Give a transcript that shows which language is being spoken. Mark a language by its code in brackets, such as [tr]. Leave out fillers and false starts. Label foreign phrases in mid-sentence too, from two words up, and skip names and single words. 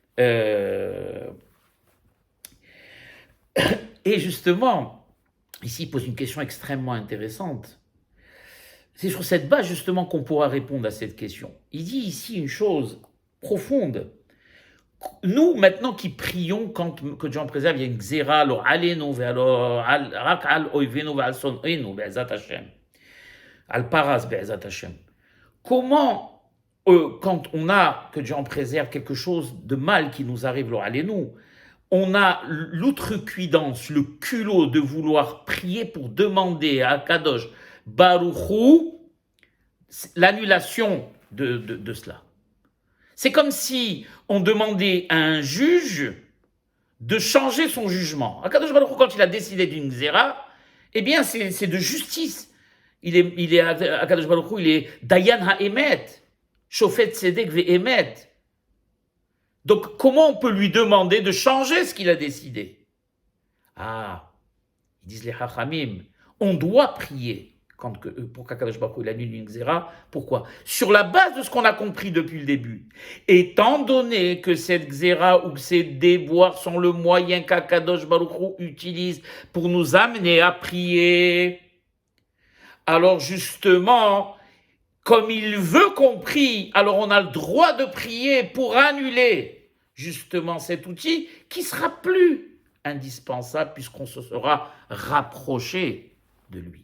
[fr] Et justement, ici il pose une question extrêmement intéressante. C'est sur cette base justement qu'on pourra répondre à cette question. Il dit ici une chose profonde. Nous, maintenant qui prions, que Dieu en préserve, il y a une xéra, alors allez-nous vers [he] רק על אויבינו ועל שונאינו בעזרת השם על פרס בעזרת השם. [fr] Comment, quand on a, que Dieu en préserve, quelque chose de mal qui nous arrive, alors allez-nous, on a l'outrecuidance, le culot de vouloir prier pour demander à Kadosh Baruch Hu l'annulation de cela. C'est comme si on demandait à un juge de changer son jugement. Akadosh Baruch Hu, quand il a décidé d'une xéra, eh bien, c'est de justice. Akadosh Baruch Hu, il est [he] דיין האמת שופט צדק ואמת. [fr] Donc, comment on peut lui demander de changer ce qu'il a décidé? Ah, ils disent les hachamim, on doit prier pour qu'Akadosh Baruch Hu annule une xéra. Pourquoi? Sur la base de ce qu'on a compris depuis le début. Étant donné que cette xéra ou que ces déboires sont le moyen qu'Akadosh Baruch Hu utilise pour nous amener à prier, alors justement, comme il veut qu'on prie, alors on a le droit de prier pour annuler justement cet outil qui sera plus indispensable puisqu'on se sera rapproché de lui.